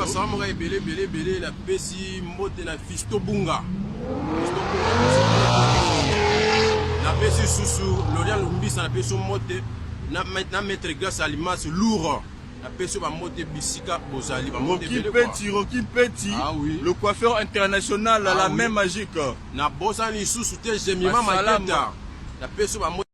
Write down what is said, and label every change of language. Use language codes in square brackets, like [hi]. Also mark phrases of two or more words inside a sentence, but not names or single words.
[ln] ba salamu ka ebele, ebele, ebele, na pesi mbote na Fisto Bunga. Fisto Bunga. Na pesi susu, Lorian Lumbisa na pesi mbote, na, na Maître Grace Alimas Lourd. Na pesi ba mbote bisika bozali, ba mbote Rocky ebele, quoi. Peti, Rocky Peti, [fr] Ah oui. le coiffeur international, Ah la oui. main magique. [ln] Na bosa ni susu te, Jemima Ba salamu. Maketa. Na pesi ba mbote